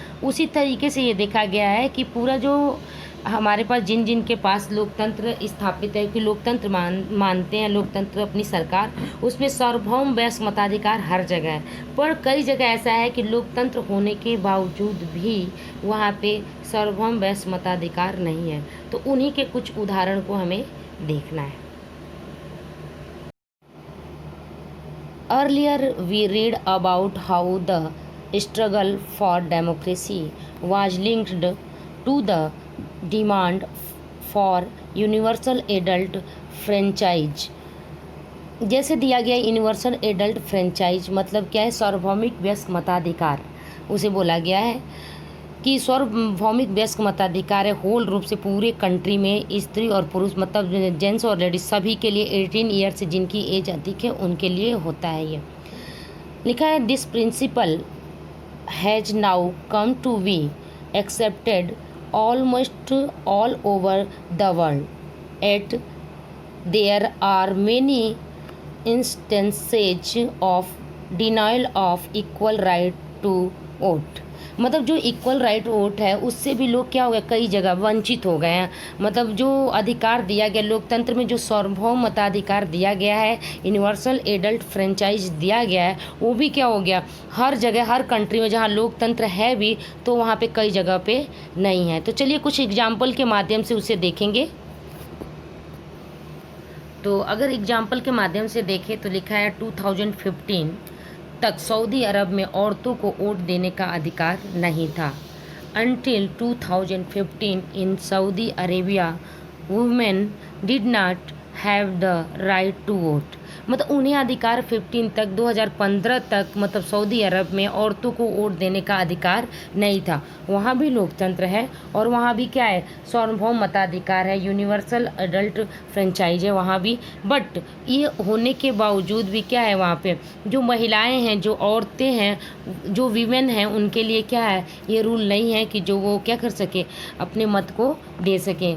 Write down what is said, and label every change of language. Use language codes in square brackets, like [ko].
[hi] उसी तरीके से ये देखा गया है कि पूरा जो हमारे पास जिन जिन के पास लोकतंत्र स्थापित है कि लोकतंत्र मानते हैं, लोकतंत्र अपनी सरकार, उसमें सार्वभौम वयस्क मताधिकार हर जगह है। पर कई जगह ऐसा है कि लोकतंत्र होने के बावजूद भी वहाँ पे सार्वभौम वयस्क मताधिकार नहीं है। तो उन्हीं के कुछ उदाहरण को हमें देखना है। [en] Earlier we read about how the struggle for democracy was linked to the demand for universal adult franchise। [hi] जैसे दिया गया यूनिवर्सल एडल्ट फ्रेंचाइज मतलब क्या है, सार्वभौमिक वयस्क मताधिकार उसे बोला गया है कि सार्वभौमिक वयस्क मताधिकार है होल रूप से पूरे कंट्री में स्त्री और पुरुष मतलब जेंट्स और लेडीज सभी के लिए 18 ईयर से जिनकी एज अधिक है उनके लिए होता है। ये लिखा है [en] This principle has now come to be accepted almost all over the world, yet there are many instances of denial of equal right to vote। [hi] मतलब जो इक्वल राइट वोट है उससे भी लोग क्या हो गया, कई जगह वंचित हो गए हैं। मतलब जो अधिकार दिया गया लोकतंत्र में, जो सार्वभौम मताधिकार दिया गया है, यूनिवर्सल एडल्ट फ्रेंचाइज दिया गया है, वो भी क्या हो गया हर जगह हर कंट्री में जहाँ लोकतंत्र है भी तो वहाँ पे कई जगह पे नहीं है। तो चलिए कुछ एग्जाम्पल के माध्यम से उसे देखेंगे। तो अगर एग्जाम्पल के माध्यम से देखें तो लिखा है 2015 तक सऊदी अरब में औरतों को वोट देने का अधिकार नहीं था। [en] Until 2015 in Saudi Arabia, women did not have the right to vote। [hi] मतलब उन्हें अधिकार 15 तक 2015 तक मतलब सऊदी अरब में औरतों को वोट देने का अधिकार नहीं था। वहाँ भी लोकतंत्र है और वहाँ भी क्या है, सार्वभौम मताधिकार है, यूनिवर्सल एडल्ट फ्रेंचाइज है वहाँ भी। बट ये होने के बावजूद भी क्या है, वहाँ पे जो महिलाएं हैं, जो औरतें हैं, जो वीमेन हैं, उनके लिए क्या है, ये रूल नहीं है कि जो वो क्या कर सके, अपने मत को दे सकें।